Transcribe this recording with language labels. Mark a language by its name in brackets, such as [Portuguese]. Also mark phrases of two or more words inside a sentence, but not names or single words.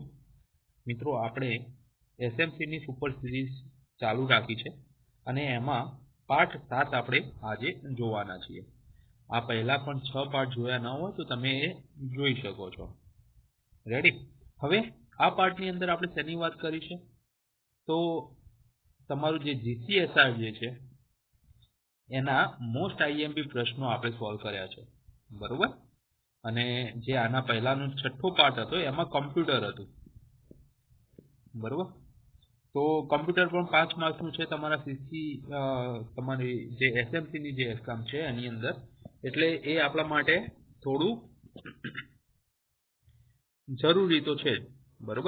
[Gujarati] મિત્રો, આપણે એસએમસી ની [English] super series [Gujarati] ચાલુ રાખી છે અને એમાં પાર્ટ 7 આપણે આજે જોવાના છીએ। આ પહેલા પણ 6 પાર્ટ જોયા ન હોય તો તમે જોઈ શકો છો। રેડી? હવે આ પાર્ટની અંદર આપણે શેની વાત કરી છે તો તમારું જે જીસીએસઆર જે છે એના [English] most IMP [Gujarati] પ્રશ્નો આપણે સોલ્વ કર્યા છે, બરોબર। અને જે આના પહેલાનો છઠ્ઠો પાર્ટ હતો એમાં કમ્પ્યુટર હતું, બરોબર। તો કમ્પ્યુટર પણ 5 માર્ક્સનું છે તમારા સીસી તમારી જે એસએમસી ની જે એક્ઝામ છે એની અંદર, એટલે એ આપણા માટે થોડું જરૂરી તો છે, બરોબર।